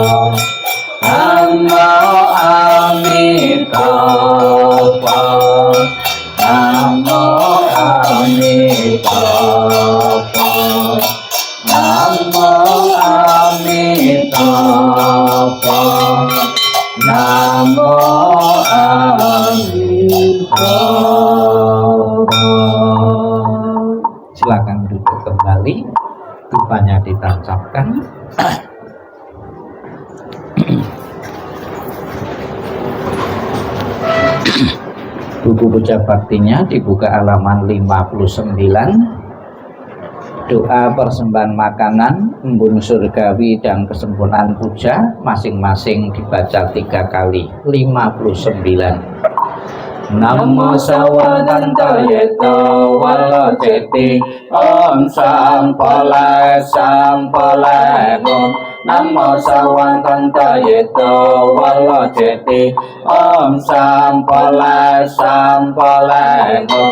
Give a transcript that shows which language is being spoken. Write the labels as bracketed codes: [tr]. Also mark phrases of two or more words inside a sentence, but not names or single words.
[sa] Namo Amitabha. Namo Amitabha. Namo Amitabha. Namo Amitabha. [id] Silakan duduk kembali, dupanya ditancapkan. Buku puja baktinya dibuka halaman 59. Doa persembahan makanan, embun surgawi dan kesempurnaan puja masing-masing dibaca 3 kali. 59. [sa] Namo Sawatantayeta Wala Ceti Om Sampalai Sampalai Om. Namo Sawatantayeta Wala Ceti Om Sampalai Sampalai Om.